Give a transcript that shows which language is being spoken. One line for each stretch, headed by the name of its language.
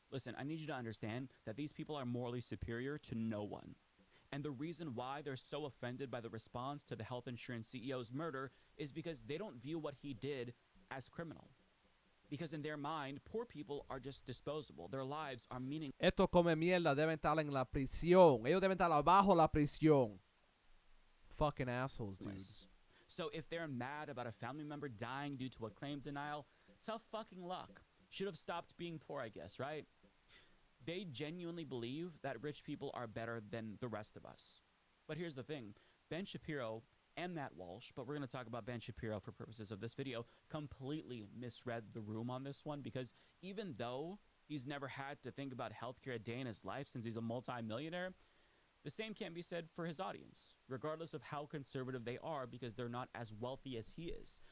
English: Listen, I need you to understand that these people are morally superior to no one. And the reason why they're so offended by the response to the health insurance CEO's murder is because they don't view what he did as criminal. Because in their mind, poor people are just disposable. Their lives are meaningless.
Spanish: Estos come mierda deben estar en la prisión. Ellos deben estar abajo la prisión.
English: Fucking assholes, dude. So if they're mad about a family member dying due to a claim denial, tough fucking luck. Should have stopped being poor, I guess, right? They genuinely believe that rich people are better than the rest of us. But here's the thing. Ben Shapiro and Matt Walsh, but we're going to talk about Ben Shapiro for purposes of this video, completely misread the room on this one, because even though he's never had to think about healthcare a day in his life since he's a multi-millionaire, the same can be said for his audience, regardless of how conservative they are, because they're not as wealthy as he is.